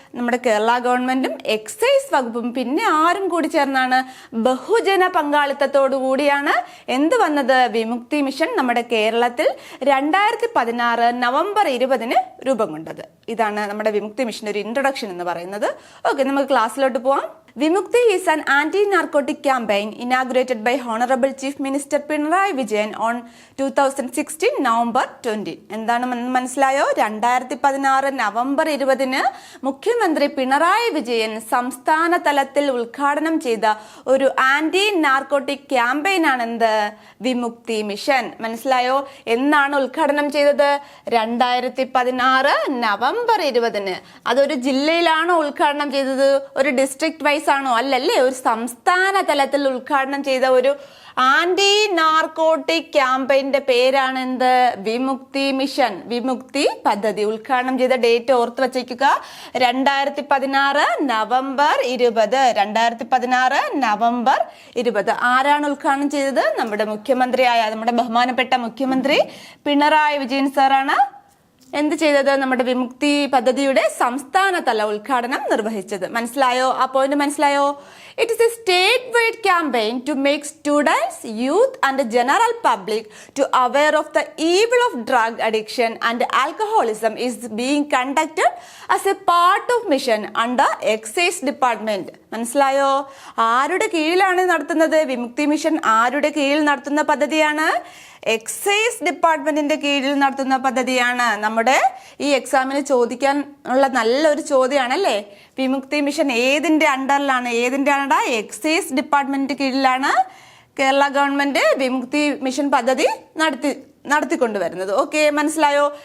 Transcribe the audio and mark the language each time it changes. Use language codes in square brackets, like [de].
[ml] നമ്മുടെ കേരള ഗവൺമെന്റും എക്സൈസ് വകുപ്പും പിന്നെ ആരും കൂടി ചേർന്നാണ്? ബഹുജന പങ്കാളിത്തത്തോടു കൂടിയാണ് എന്ത് വന്നത്? വിമുക്തി മിഷൻ നമ്മുടെ കേരളത്തിൽ 2016 നവംബർ 20 രൂപം കൊണ്ടത്. ഇതാണ് നമ്മുടെ വിമുക്തി മിഷന്റെ ഒരു ഇൻട്രൊഡക്ഷൻ എന്ന് പറയുന്നത്. ഓക്കെ, നമുക്ക് ക്ലാസ്സിലോട്ട് പോവാം. [en] Vimukti is an anti-narcotic campaign inaugurated by Honorable Chief Minister Pinarayi Vijayan on 2016 November 20. [ml] എന്താണ് മനസ്സിലായോ? 2016 നവംബർ 20 മുഖ്യമന്ത്രി പിണറായി വിജയൻ സംസ്ഥാന തലത്തിൽ ഉദ്ഘാടനം ചെയ്ത ഒരു ആന്റി നാർക്കോട്ടിക് ക്യാമ്പയിൻ ആണ് എന്ത്? വിമുക്തി മിഷൻ. മനസ്സിലായോ? എന്നാണ് ഉദ്ഘാടനം ചെയ്തത്? 2016 നവംബർ 20. അതൊരു ജില്ലയിലാണോ ഉദ്ഘാടനം ചെയ്തത്? ഒരു ഡിസ്ട്രിക്ട് വൈസ് ആണോ? അല്ലല്ലേ, ഒരു സംസ്ഥാന തലത്തിൽ ഉദ്ഘാടനം ചെയ്ത ഒരു ആന്റി നാർക്കോട്ടിക് ക്യാമ്പയിന്റെ പേരാണ് എന്ത്? വിമുക്തി മിഷൻ, വിമുക്തി പദ്ധതി. ഉദ്ഘാടനം ചെയ്ത ഡേറ്റ് ഓർത്ത് വച്ചേക്കുക, 2016 നവംബർ 20. 2016 നവംബർ 20. ആരാണ് ഉദ്ഘാടനം ചെയ്തത്? നമ്മുടെ മുഖ്യമന്ത്രിയായ, നമ്മുടെ ബഹുമാനപ്പെട്ട മുഖ്യമന്ത്രി പിണറായി വിജയൻ സാറാണ് എന്ത് ചെയ്തത്? നമ്മുടെ വിമുക്തി പദ്ധതിയുടെ സംസ്ഥാന തല ഉദ്ഘാടനം നിർവഹിച്ചത്. മനസ്സിലായോ? ആ പോയിന്റ് മനസ്സിലായോ? [en] It is a statewide campaign to make students, youth and the general public to aware of the evil of drug addiction and alcoholism is being conducted as a part of mission under Excise Department. [ml] മനസ്സിലായോ? ആരുടെ കീഴിലാണ് നടത്തുന്നത്? വിമുക്തി mission ആരുടെ കീഴിൽ നടത്തുന്ന പദ്ധതിയാണ്? Excise ഡിപ്പാർട്ട്മെന്റിന്റെ കീഴിൽ നടത്തുന്ന പദ്ധതിയാണ്. നമ്മുടെ ഈ എക്സാമിന് ചോദിക്കാൻ ഉള്ള നല്ലൊരു ചോദ്യമാണല്ലേ. വിമുക്തി മിഷൻ ഏതിന്റെ അണ്ടറിലാണ്? ഏതിന്റെ അണ്ടർ? എക്സൈസ് ഡിപ്പാർട്ട്മെന്റിന്റെ കീഴിലാണ് കേരള ഗവൺമെന്റ് വിമുക്തി മിഷൻ പദ്ധതി നടത്തിക്കൊണ്ടുവരുന്നത്. ഓക്കെ, മനസ്സിലായോ?